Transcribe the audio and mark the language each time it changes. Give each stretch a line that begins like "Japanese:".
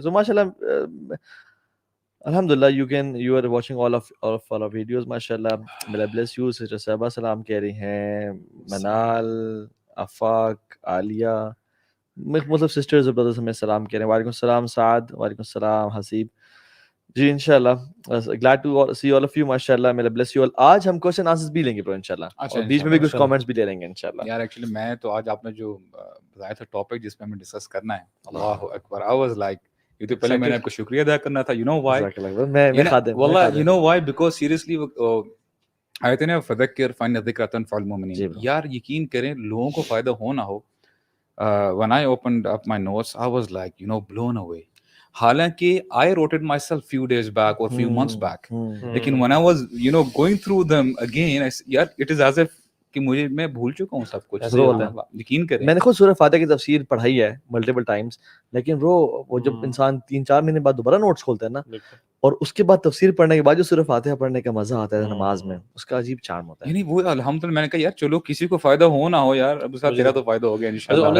English: So ماشاءاللہ الحمدللہ you are watching all of our videos. ماشاءاللہ may Allah bless you.
Urdu: Sister صاحبہ سلام کہہ رہی ہیں, منال, آفاق, عالیہ, مطلب سسٹرز اور بردرز ہمیں سلام کہہ رہے ہیں. وعلیکم السلام سعد. وعلیکم السلام حسیب جی.
English: انشاءاللہ glad to see all of you. ماشاءاللہ may Allah bless you all.
Urdu: آج ہم کوشچن آنسرز بھی لیں گے انشاءاللہ, اور بیچ میں بھی کچھ کامنٹس بھی لے لیں گے انشاءاللہ. یار ایکچولی میں تو آج آپ نے جو بتایا تھا ٹاپک جس پہ ہمیں ڈسکس کرنا ہے, اللہ اکبر,
English: I was like,
Urdu: یہ تو پہلے میں نے آپ کو شکریہ ادا کرنا تھا.
English: You know why? واللہ you know why? Because seriously
Urdu: آیت ہے
Arabic: فذکر فإن الذکرۃ تنفع المؤمنین.
Urdu: یار یقین کریں لوگوں کو فائدہ ہو نہ ہو,
English: when I opened up my notes I was like blown away.
Urdu: حالانکہ
English: I wrote it myself few days back or few months back,
Urdu: لیکن
English: when I was going through them again, یار it is as if
Urdu: کہ میں بھول چکا ہوں سب کچھ. یقین کریں میں نے خود سورہ فاتحہ کی تفسیر پڑھائی ہے ملٹیپل ٹائمس, لیکن وہ جب انسان 3-4 مہینے بعد دوبارہ نوٹس کھولتا ہے نا, اور اس کے بعد تفسیر پڑھنے کے بعد جو سورہ فاتحہ پڑھنے کا مزہ آتا ہے نماز میں, اس کا عجیب چارم ہوتا ہے. یعنی وہ الحمدللہ میں نے کہا یار چلو کسی کو فائدہ ہو نہ ہو یار, اب صاحب تیرا تو فائدہ ہو گیا انشاءاللہ.